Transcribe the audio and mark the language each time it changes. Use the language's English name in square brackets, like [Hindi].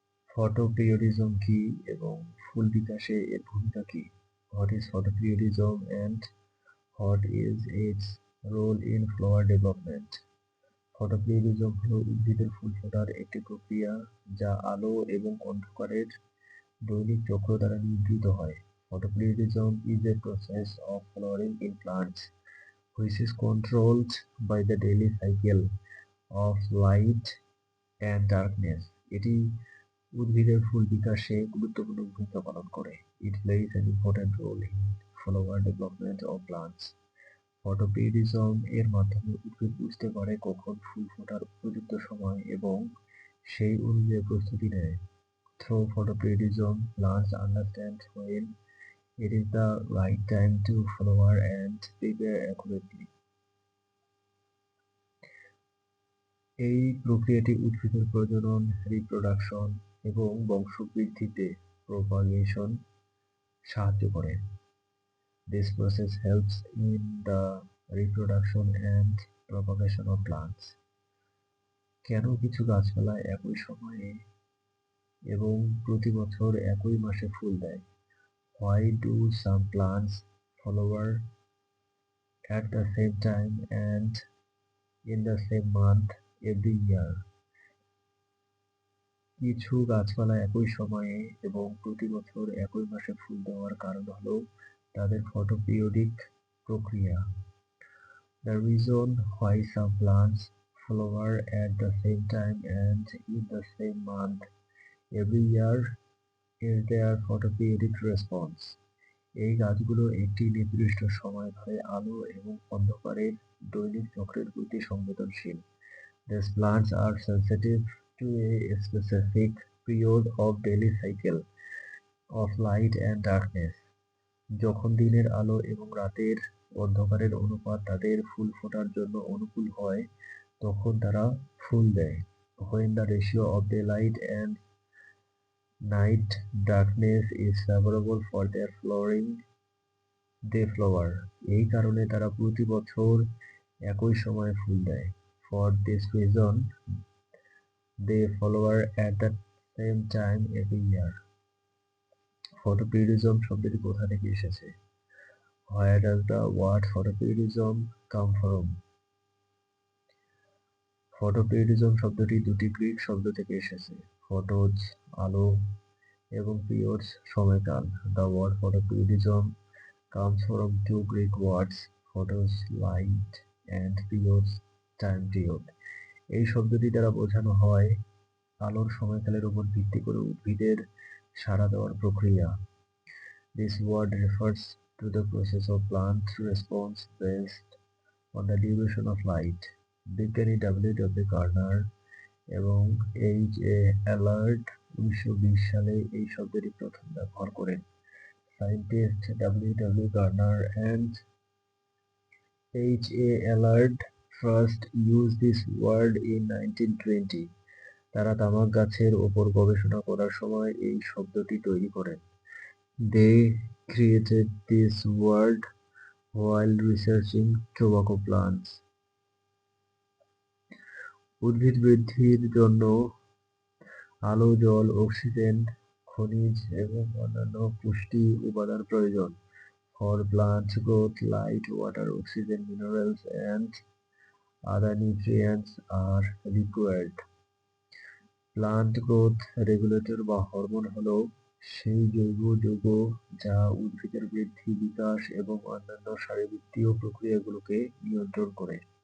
[Bangla] Photoperiodism কি এবং ফুল বিকাশে এর ভূমিকা কি? [English] What is photoperiodism and what is its role in flower development? [Bangla] Photoperiodism হলো উদ্ভিদের ফুল ফোটার একটি প্রক্রিয়া যা আলো এবং অন্ধকারের দৈনিক চক্র দ্বারা নিয়ন্ত্রিত হয়। [English] Photoperiodism is a process of flowering in plants which is controlled by the daily cycle of light and darkness. [Bangla] এটি উদ্ভিদের ফুল বিকাশে গুরুত্বপূর্ণ ভূমিকা পালন করে। [English] It plays an important role in flower development of plants. [Bangla] Photoperiodism এর মাধ্যমে উদ্ভিদ বুঝতে পারে কখন ফুল ফোটার উপযুক্ত সময় এবং সেই অনুযায়ী প্রস্তুতি নেয়। [English] Through photoperiodism, plants understand when it is the right time to flower and prepare accurately. [Bangla] এই প্রক্রিয়াটি উদ্ভিদের প্রজনন, রিপ্রোডাকশন এবং বংশবৃদ্ধিতে প্রপাগেশন সাহায্য করে। [English] This process helps in the reproduction and propagation of plants. [Bangla] কেন কিছু গাছপালা একই সময়ে এবং প্রতি বছর একই মাসে ফুল দেয়? [English] Why do some plants flower at the same time and in the same month every year? [Bangla] কিছু গাছপালা একই সময়ে এবং প্রতি বছর একই মাসে ফুল দেওয়ার কারণ হলো তাদের ফটোপিরিয়ডিক প্রক্রিয়া। [English] The reason why some plants flower at the same time and in the same month every year is their photoperiodic response. [Bangla] এই গাছগুলো একটি নির্দিষ্ট সময় ধরে আলো এবং অন্ধকারের দৈনিক চক্রের প্রতি সংবেদনশীল। [English] These plants are sensitive to a specific period of daily cycle of light and darkness. [Bangla] যখন দিনের আলো এবং রাতের অন্ধকারের অনুপাত তাদের ফুল ফোটার জন্য অনুকূল হয়, তখন তারা ফুল দেয়। [English] When the ratio of daylight and night darkness is favorable for their flowering, they flower. [Bangla] এই কারণে তারা প্রতি বছর একই সময়ে ফুল দেয়। [English] For this reason, they flower at the same time every year. [Bangla] Photoperiodism শব্দটি কোথা থেকে এসেছে? [English] Where does the word photoperiodism come from? [Bangla] Photoperiodism শব্দটি দুটি গ্রিক শব্দ থেকে এসেছে, ফটোজ আলো এবং পিরিয়ডস সময়কাল। [English] The word photoperiodism comes from two Greek words, photos light and periods time period. [Bangla] এই শব্দটি দ্বারা বোঝানো হয় আলোর সময়কালের উপর ভিত্তি করে উদ্ভিদের সাড়া দেওয়ার প্রক্রিয়া। [English] This word refers to the process of plant response based on the duration of light. [Bangla] বিজ্ঞানী ডব্লিউ গার্নার এবং এইচ.এ. অ্যালার্ট 1920 সালে এই শব্দটি প্রথম ব্যবহার করেন। [English] Scientist W Garner and H A. Allard first used this word in 1920. [Bangla] তারা তামাক গাছের ওপর গবেষণা করার সময় এই শব্দটি তৈরি করেন। [English] They created this word while researching tobacco plants. [Bangla] উদ্ভিদ বৃদ্ধির জন্য আলো, জল, অক্সিজেন, খনিজ এবং অন্যান্য পুষ্টি উপাদান প্রয়োজন। [English] For plant growth, light, water, oxygen, minerals and other nutrients are required. [Bangla] Plant growth regulator বা হরমোন হলো সেই জৈব যৌগ যা উদ্ভিদের বৃদ্ধি, বিকাশ এবং অন্যান্য শারীরবৃত্তীয় প্রক্রিয়াগুলোকে নিয়ন্ত্রণ করে।